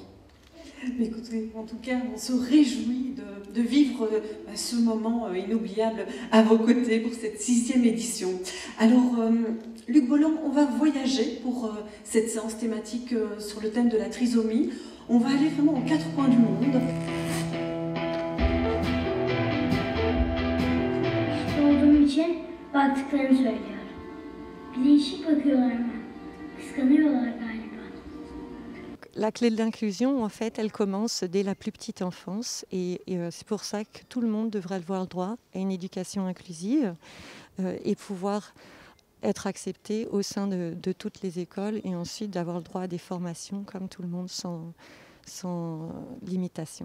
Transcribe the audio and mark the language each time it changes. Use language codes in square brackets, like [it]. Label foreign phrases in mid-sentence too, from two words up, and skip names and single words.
[fr] Mais écoutez, en tout cas, on se réjouit de vivre ce moment inoubliable à vos côtés pour cette 6e édition. Alors, Luc Bolland, on va voyager pour cette séance thématique sur le thème de la trisomie. On va aller vraiment aux 4 coins du monde. [tr] Olduğum için baktıklarını söylüyorum. Bir değişik bakıyorlar bana. Kıskanıyorlar galiba. [fr] La clé de l'inclusion, en fait, elle commence dès la plus petite enfance et c'est pour ça que tout le monde devrait avoir le droit à une éducation inclusive et pouvoir être accepté au sein de toutes les écoles et ensuite d'avoir le droit à des formations comme tout le monde sans limitation.